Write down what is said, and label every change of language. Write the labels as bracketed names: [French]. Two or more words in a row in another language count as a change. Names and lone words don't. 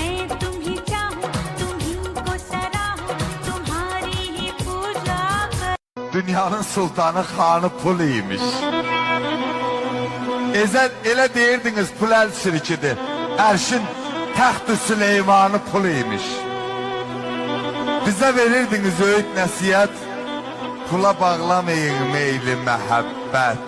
[Hindi] तुम ही चाहो, तुम ही को सराहो, तुम्हारी ही पूजा कर. [Azerbaijani] Dünyanın sultanı xanı pul imiş. Elə deyirdiniz pul əl sirkidir. Ərşin təxt-ü Süleymanı pul imiş. Bizə verirdiniz öğüt nəsiyyət. Pula bağlamayın meyli məhəbbət.